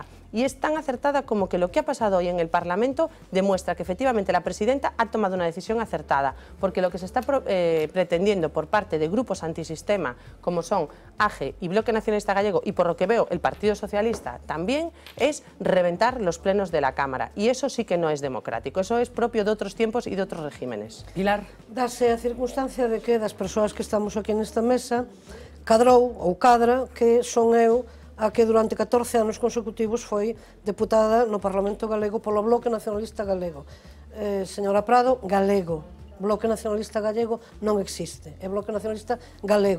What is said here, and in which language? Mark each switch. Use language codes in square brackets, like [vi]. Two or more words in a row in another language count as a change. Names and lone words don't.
[es] Y es tan acertada como que lo que ha pasado hoy en el Parlamento demuestra que efectivamente la presidenta ha tomado una decisión acertada, porque lo que se está pretendiendo por parte de grupos antisistema, como son AGE y Bloque Nacionalista Gallego, y por lo que veo el Partido Socialista también, es reventar los plenos de la Cámara. Y eso sí que no es democrático, eso es propio de otros tiempos y de otros regímenes. Pilar. [gl] Dase a circunstancia de que das persoas que estamos aquí nesta mesa, cadrou ou cadra que son eu a que durante 14 anos consecutivos foi deputada no Parlamento Galego polo Bloque Nacionalista Galego. Señora Prado, galego. Bloque Nacionalista Gallego non existe. É Bloque Nacionalista Galego.